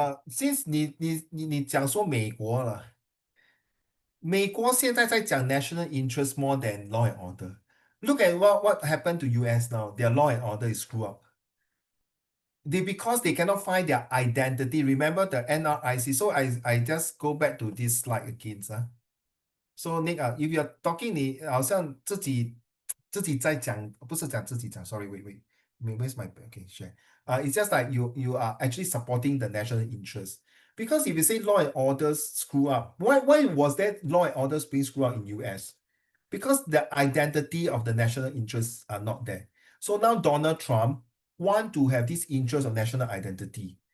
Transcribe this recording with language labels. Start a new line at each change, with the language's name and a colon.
Chinese: since 你讲说美国了，美国现在在讲
English: national interest more than law and order. Look at what happened to US now. Their law and order is screwed up. Because they cannot find their identity. Remember the NRIC. So I just go back to this slide again. So Nick, if you're talking,
Chinese: 你好像自己在讲，不是讲自己讲。
English: Sorry, where's my okay share? It's just like you are actually supporting the national interest. Because if you say law and orders screw up, why was that law and orders being screwed up in US? Because the identity of the national interests are not there. So now Donald Trump want to have this interest of national identity.